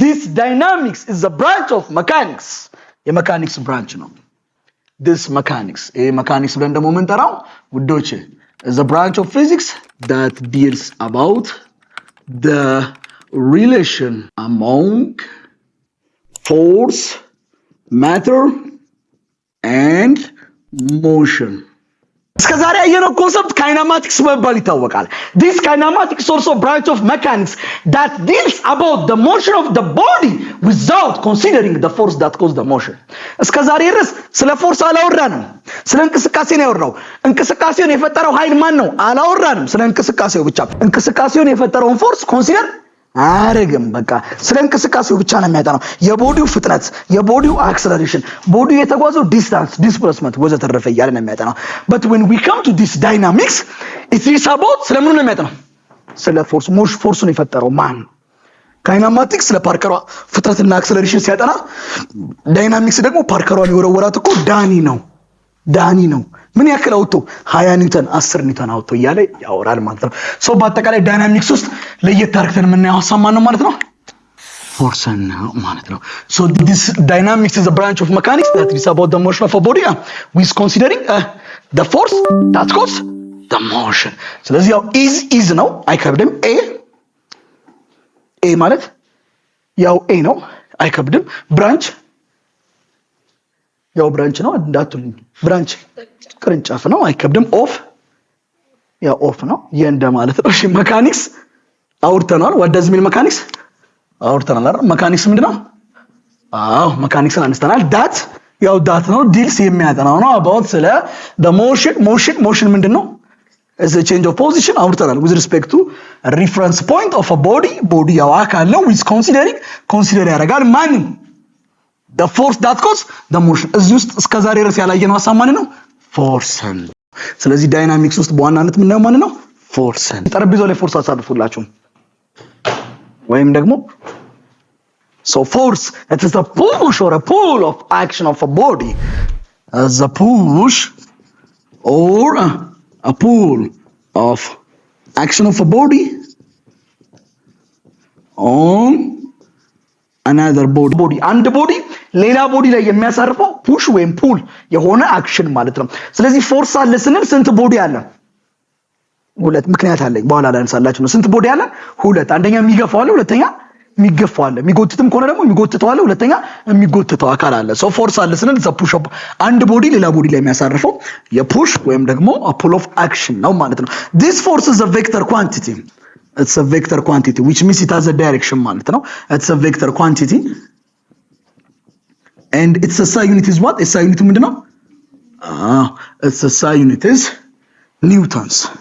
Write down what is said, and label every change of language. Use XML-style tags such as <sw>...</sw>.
<en>this dynamics is a branch of mechanics. A mechanics branch ነው this mechanics mechanics</en> <am>ብለን ደግሞ የምንጠራው ውዶች</am> <en>is a branch of physics that deals about the relation among force, matter and motion.</en> <am>እስከዛሬ ያየነው ኮንሰፕት ካይናማቲክስ በመባል ይታወቃል።</am> <en>This kinematics is also a branch of mechanics that deals about the motion of the body without considering the force that causes the motion.</en> <am>እስከዛሬ ድረስ ስለ ፎርስ አላወራንም። ስለ እንቅስቃሴ ነው ያወራው። እንቅስቃሴውን የፈጠረው ኃይል ማን ነው? አላወራንም። ስለ እንቅስቃሴው ብቻ። እንቅስቃሴውን የፈጠረውን ፎርስ ኮንሲደር አረግም በቃ ስለ እንቅስቃሴው ብቻ ነው የሚያጠናው። የቦዲው ፍጥነት፣ የቦዲው አክሰለሬሽን፣ ቦዲው የተጓዘው ዲስታንስ፣ ዲስፕሌስመንት ወዘተረፈ እያለ ነው የሚያጠናው።</am> <en>but when we come to this dynamics it is about</en> <am>ስለምን ነው የሚያጠናው? ስለ ፎርስ ፎርሱን የፈጠረው ማን? ካይናማቲክስ ስለ ፓርከሯ ፍጥነትና አክሰለሬሽን ሲያጠና፣ ዳይናሚክስ ደግሞ ፓርከሯን የወረወራት እኮ ዳኒ ነው ምን ያክል አውጥቶ 20 ኒውተን 10 ኒውተን አውጥቶ እያለ ያወራል ማለት ነው። ሶ በአጠቃላይ ዳይናሚክስ ውስጥ ለየት አድርገን የምናየው ሐሳብ ማን ነው ማለት ነው? ፎርስ ነው ማለት ነው።</am> <en>So this dynamics is a branch of mechanics that is about the motion of a body with considering the force that causes the motion.</en> <am>ስለዚህ ያው is ነው አይከብድም። a ማለት ያው a ነው አይከብድም። ብራንች ያው ብራንች ነው እንዳትሉኝ፣ ብራንች ቅርንጫፍ ነው አይከብድም። ኦፍ ነው የእንደ ማለት ነው። እሺ መካኒክስ አውርተናል።</am> <en>what does mean mechanics</en> <am>አውርተናል አይደል? መካኒክስ ምንድነው? መካኒክስን አንስተናል። ዳት ነው ዲልስ የሚያጠናው ነው about ስለ</am> <en>the motion</en> <am>ምንድነው?</am> <en>is a change of position</en> <am>አውርተናል</am> <en>with respect to a reference point of a body</en> <am>ያው አካል ነው</am> <en>with consider</en> <am>ያደርጋል ማንን?</am> <en>the force that causes the motion።</en> <am>እዚህ ውስጥ እስከዛሬ ድረስ ያላየነው ሐሳብ ማን ነው? ፎርስን። ስለዚህ ዳይናሚክስ ውስጥ በዋናነት የምናየው ማን ነው? ፎርስን። ጠረጴዛው ላይ ፎርስ አሳርፉላችሁ ወይም ደግሞ</am> <en>so force it is a push or a pull of action of a body as a push or a pull of action of a body on another body</en> <am>አንድ ቦዲ ሌላ ቦዲ ላይ የሚያሳርፈው ፑሽ ወይም ፑል የሆነ አክሽን ማለት ነው። ስለዚህ ፎርስ አለ ስንል ስንት ቦዲ አለ? ሁለት። ምክንያት አለኝ በኋላ ላንሳላችሁ ነው። ስንት ቦዲ አለ? ሁለት። አንደኛ የሚገፋው አለ፣ ሁለተኛ የሚገፋው አለ። የሚጎትትም ከሆነ ደግሞ የሚጎትተው አለ፣ ሁለተኛ የሚጎትተው አካል አለ። ሶ ፎርስ አለ ስንል ዘ ፑሽ አንድ ቦዲ ሌላ ቦዲ ላይ የሚያሳርፈው የፑሽ ወይም ደግሞ ፑል ኦፍ አክሽን ነው ማለት ነው።</am> <en>this force is a vector quantity. It's a vector quantity which means it has a direction</en> <am>ማለት ነው።</am> <en>It's a vector quantity and its SI unit is what? SI unit</en> <am>ምንድነው?</am> <en>its SI unit is newtons.</en>